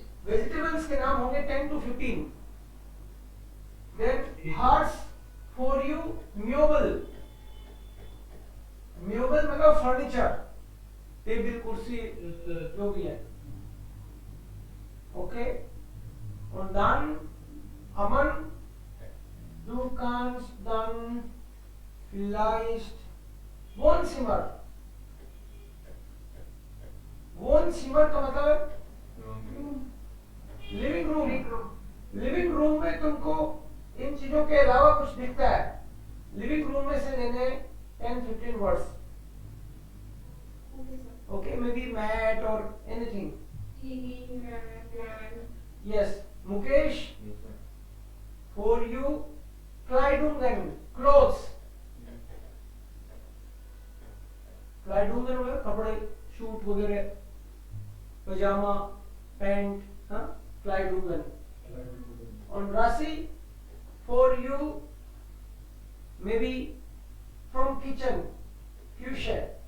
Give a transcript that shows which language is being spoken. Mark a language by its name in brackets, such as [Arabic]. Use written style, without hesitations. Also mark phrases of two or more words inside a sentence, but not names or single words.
[Hindi] वेजिटेबल्स के नाम होंगे 10 to 15. [English] then Harsh for you Möbel. [Hindi] म्यूबल मतलब फर्नीचर, टेबल कुर्सी जो भी है. ओके. [German] और dann Aman, du kannst dann vielleicht Wohnzimmer. [Hindi] Wohnzimmer का मतलब [English] living room. Big room. living room [Hindi] में तुमको इन चीजों के अलावा कुछ दिखता है. [English] living room [Hindi] में से लेने 10-15 वर्ड्स. [English] Okay, sir. okay. may be mat और anything. TV, plan. यस. मुकेश Yes, sir. for you Kleidungen clothes. [Hindi] क्लाइडुंगन मतलब कपड़े, शूट वगैरह, पजामा, पैंट. हाँ, क्लाइडुंगन. [English] और Rashi for you may be from kitchen Küchen.